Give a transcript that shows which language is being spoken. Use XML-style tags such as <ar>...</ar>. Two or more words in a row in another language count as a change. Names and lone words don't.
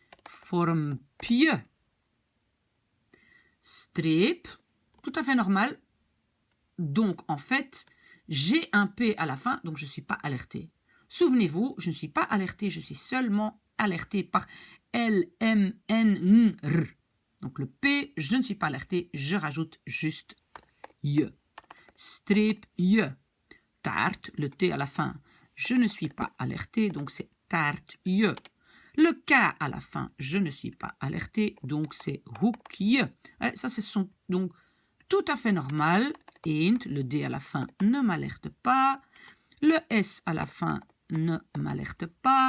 <fr>Streep, tout à fait normal. Donc, en fait, j'ai un P à la fin, donc je ne suis pas alerté. Souvenez-vous, je ne suis pas alerté, je suis seulement alerté par L, M, N, N, R. Donc, le P, je ne suis pas alerté, je rajoute juste je. Streep, je. Taart, le T à la fin, je ne suis pas alerté, donc c'est taartje. Le K à la fin, je ne suis pas alerté, donc c'est hoekje. Ça, ce sont donc tout à fait normal. Eend, le D à la fin ne m'alerte pas. Le S à la fin ne m'alerte pas.</fr>